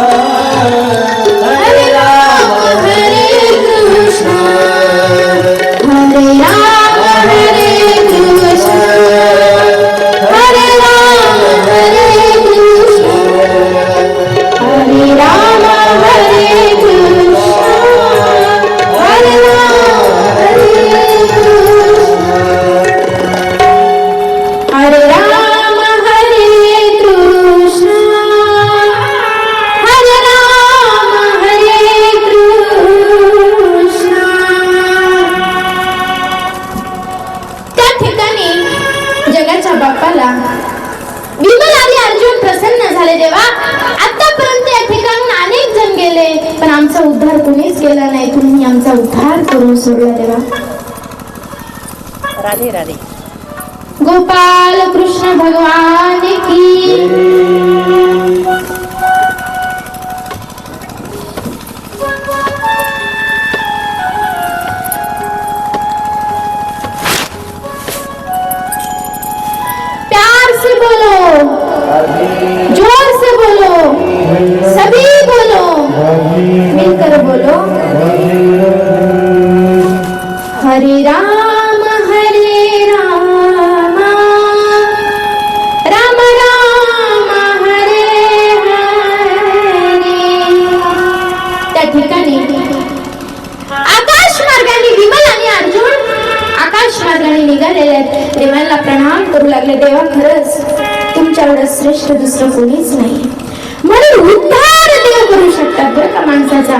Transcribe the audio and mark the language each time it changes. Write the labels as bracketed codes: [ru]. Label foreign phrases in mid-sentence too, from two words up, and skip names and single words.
[sa] हरे राम हरे कृष्ण हरे राम हरे कृष्ण हरे राम हरे कृष्ण हरे राम हरे कृष्ण हरे राम हरे कृष्ण हरे राम हरे कृष्ण हरे राम हरे कृष्ण. [mr] त्या ठिकाणी जगाच्या बाप्पाला विमल आणि अर्जुन प्रसन्न झाले. देवा, आतापर्यंत या ठिकाणून अनेक जण गेले, पण आमचा उद्धार कोणीच केला नाही. तुम्ही आमचा उद्धार करून सोडला देवा. [hi] राधे राधे. गोपाल कृष्ण भगवान की. प्यार से बोलो, जोर से बोलो, सभी बोलो, मिलकर बोलो. [sa] हरे राम राम राम हरे हरे. [mr] त्या ठिकाणी आकाश मार्गाने विमल आणि अर्जुन आकाश मार्गाने निघालेले आहेत. देवांना प्रणाम करू लागले. देवा, खरंच तुमच्या एवढं श्रेष्ठ दुसरं कोणीच नाही, म्हणून उद्धार देव करू शकतात बरं का माणसाचा.